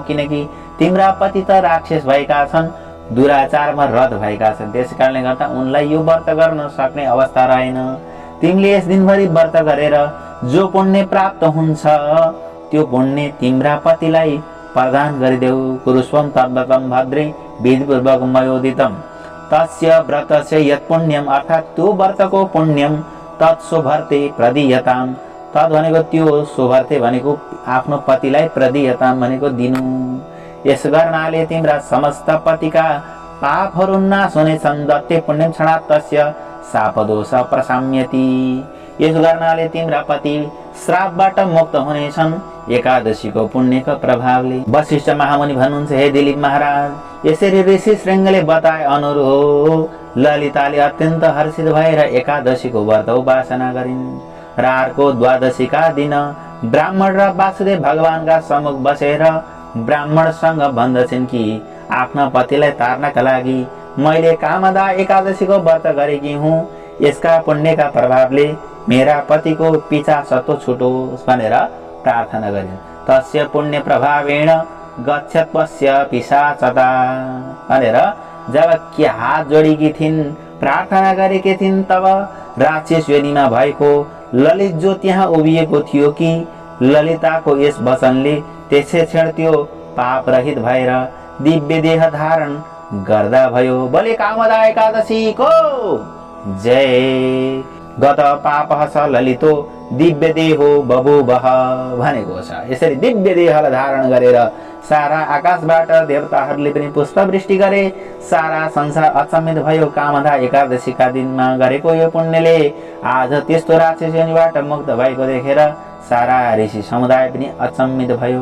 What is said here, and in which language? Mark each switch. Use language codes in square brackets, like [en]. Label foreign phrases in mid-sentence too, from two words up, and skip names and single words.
[ne] किनकि तिम्रा पति त राक्षस भएका छन्, दुराचारमा रत भएका छन्। त्यस कारणले गर्दा उनलाई यो व्रत गर्न सक्ने अवस्था रहेन। तिमीले यस दिनभरि व्रत गरेर जो पुण्य प्राप्त हुन्छ त्यो पुण्य तिम्रा पतिलाई प्रदान गरिदेऊ। [sa] कुरुस्वम तद्व्रतम भद्रे विधिपूर्वक मयोदितम तस्य व्रतस्य यत् पुण्यम, अर्थात् [ne] त्यो व्रतको [sa] पुण्यम तत्सुभर्ते प्रदीयताम। [ne] तत् भनेको त्यो, सुभर्ते भनेको आफ्नो पतिलाई, प्रदीयताम भनेको दिनु। यस गर्नाले तिम्रा समस्त पतिका पापहरू नाश हुनेछन्। [sa] दत्ते पुण्यम क्षणात् तस्य शापदोष प्रशाम्यति। [ne] यस गर्नाले तिम्रा पति श्रापबाट मुक्त हुनेछन् एकादशीको पुण्यको प्रभावले। वशिष्ठ महामुनि भन्नुहुन्छ, हे दिलीप महाराज, यसरी ऋषि श्रृङ्गले बताए अनुरूप ललिताले अत्यन्त हर्षित भएर एकादशीको व्रत उपासना गरिन्। र अर्को द्वादशीका दिन ब्राह्मण र वासुदेव भगवानका सम्मुख बसेर ब्राह्मणसँग भन्दछन् कि आफ्ना पतिलाई तार्नका लागि मैले कामदा एकादशीको व्रत गरेकी हुँ। यसका पुण्यका प्रभावले मेरा पतिको पिशाचत्व छुटोस् भनेर प्रार्थना गरिन्। [sa] तस्य पुण्य प्रभावेण गच्छत्वस्य पिशाचता [ne] भनेर जब के हात जोडेकी थिइन्, प्रार्थना गरेकी थिइन्, तब राक्षस योनिमा भएको ललित जो त्यहाँ उभिएको थियो कि ललिताको यस वचनले त्यसै क्षण त्यो पाप रहित भएर दिव्य देह धारण गर्दा भयो। बोले कामदा एकादशीको जय। [sa] गत पापः स ललितो दिव्य देहो बभूवः [ne] भनेको छ। यसरी दिव्य देहलाई धारण गरेर सारा आकाशबाट देवताहरूले पनि पुष्पवृष्टि गरे। सारा संसार अचम्मित भयो। कामदा एकादशीका दिनमा गरेको यो पुण्यले आज त्यस्तो राक्षस योनिबाट मुक्त भएको देखेर सारा ऋषि समुदाय पनि अचम्मित भयो।